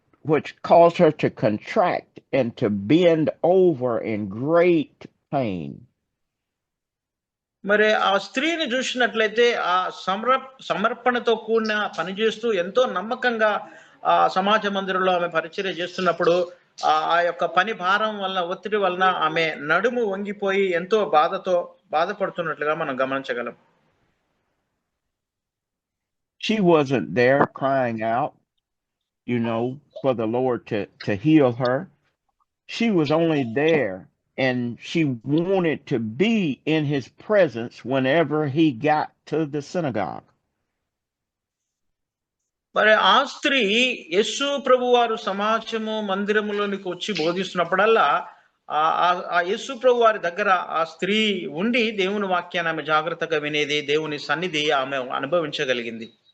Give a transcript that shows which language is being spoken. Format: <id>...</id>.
<en>which caused her to contract and to bend over in great pain.</en> <te>మరి ఆ స్త్రీని చూసినట్లయితే ఆ సమర్పణతో కూడిన పని చేస్తూ ఎంతో నమ్మకంగా ఆ సమాజ మందిరంలో ఆమె పరిచర్య చేస్తున్నప్పుడు ఆ యొక్క పని భారం వలన ఒత్తిడి వలన ఆమె నడుము వంగిపోయి ఎంతో బాధపడుతున్నట్లుగా మనం గమనించగలం.</te> <en>She wasn't there crying out, for the Lord to heal her. She was only there, and she wanted to be in his presence whenever he got to the synagogue.</en> <te>మరి ఆ స్త్రీ యేసు ప్రభు వారు సమాజము మందిరములోనికి వచ్చి బోధిస్తున్నప్పుడల్లా ఆ యేసు ప్రభు వారి దగ్గర ఆ స్త్రీ ఉండి దేవుని వాక్యాన్ని ఆమె జాగ్రత్తగా వినేది, దేవుని సన్నిధి ఆమె అనుభవించగలిగింది.</te>